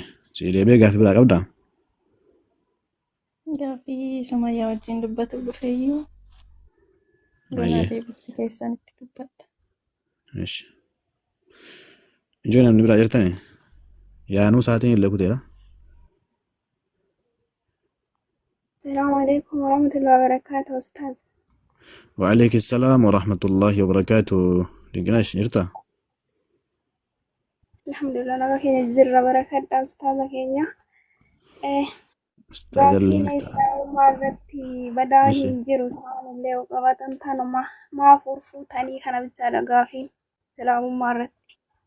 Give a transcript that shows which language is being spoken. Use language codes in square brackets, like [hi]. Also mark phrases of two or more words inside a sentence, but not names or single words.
[om] Siidee gaaffii biraa qabdaa? Gaaffii Sumayyaa wajjin dubbatu dhufeeyyuu. Ganaa deebisuu keessanitti dubbadha. Ijoo namni biraa jirtanii? Yaanuu sa'aatiin illee kuteera. [ar] السلام عليكم ورحمة الله وبركاته أستاذ. وعليكم السلام ورحمة الله وبركاته. [om] Dinqinaash jirta? Alhamdulillah naga keenya jirra barakadha Ustaza keenya. Ustaajallee Islaamummaa irratti badaa hin jiru isaanillee qabatan tanuma maaf urfuutanii kana bichaadha gaafiin Islaamummaa irratti.